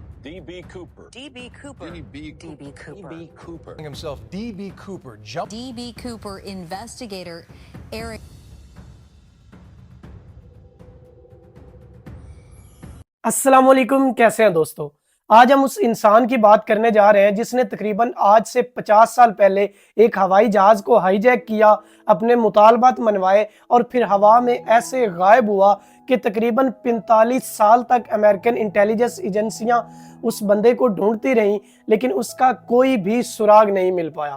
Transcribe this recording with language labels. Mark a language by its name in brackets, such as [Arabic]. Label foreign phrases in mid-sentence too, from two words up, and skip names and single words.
[English] D.B. Cooper. D.B. Cooper. D.B. D.B. Cooper. D.B. Cooper. Himself, D.B. Cooper. D.B. Cooper investigator Eric. [Urdu] السلام علیکم، کیسے ہیں دوستو. آج ہم اس انسان کی بات کرنے جا رہے ہیں جس نے تقریباً آج سے 50 سال پہلے ایک ہوائی جہاز کو ہائی جیک کیا، اپنے مطالبات منوائے اور پھر ہوا میں ایسے غائب ہوا کہ تقریباً 45 سال تک [English] American intelligence agencies [Urdu] اس بندے کو ڈھونڈتی رہیں، لیکن اس کا کوئی بھی سراغ نہیں مل پایا.